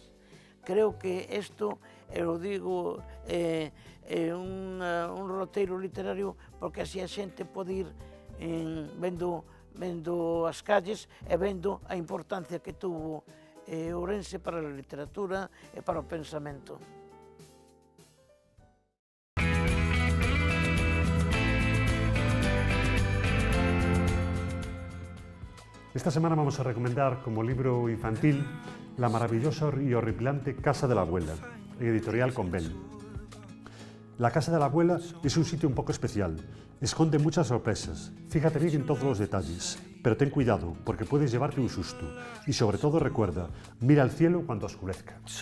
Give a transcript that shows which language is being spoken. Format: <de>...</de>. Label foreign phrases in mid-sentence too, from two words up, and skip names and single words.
<gl>Creo que isto, eu digo, é un roteiro literario, porque así a xente pode ir vendo as calles e vendo a importancia que tuvo Ourense para a literatura e para o pensamento.</gl> <es>Esta semana vamos a recomendar como libro infantil la maravillosa y horripilante Casa de la Abuela, en editorial Convel. La Casa de la Abuela es un sitio un poco especial, esconde muchas sorpresas, fíjate bien en todos los detalles, pero ten cuidado porque puedes llevarte un susto y sobre todo recuerda, mira al cielo cuando oscurezca.</es>